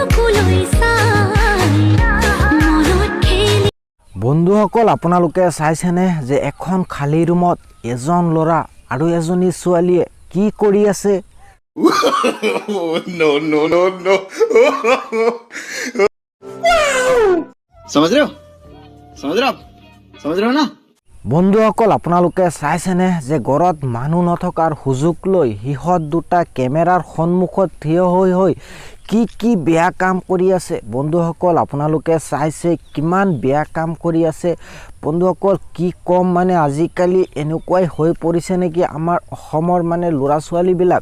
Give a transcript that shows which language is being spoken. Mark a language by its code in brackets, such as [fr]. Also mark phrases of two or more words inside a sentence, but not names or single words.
[as] বন্ধুসকল আপোনালোকে চাইছেনে যে এখন খালী ৰুমত এজন ল'ৰা আৰু এজনী ছোৱালীয়ে কি কৰি আছে? [en] no, no, no, no. [hi] समझ रहे हो? समझ रहे हो? समझ रहे हो ना? [as] বন্ধুসকল আপোনালোকে চাইছেনে যে ঘৰত মানুহ নথকাৰ সুযোগ লৈ হিহত দুটা কেমেৰাৰ সন্মুখত থিয় হৈ কি বেয়া কাম কৰি আছে? বন্ধুসকল আপোনালোকে চাইছে কিমান বেয়া কাম কৰি আছে। বন্ধুসকল কি কম মানে আজিকালি এনেকুৱাই হৈ পৰিছে নেকি আমাৰ অসমৰ মানে ল'ৰা ছোৱালীবিলাক।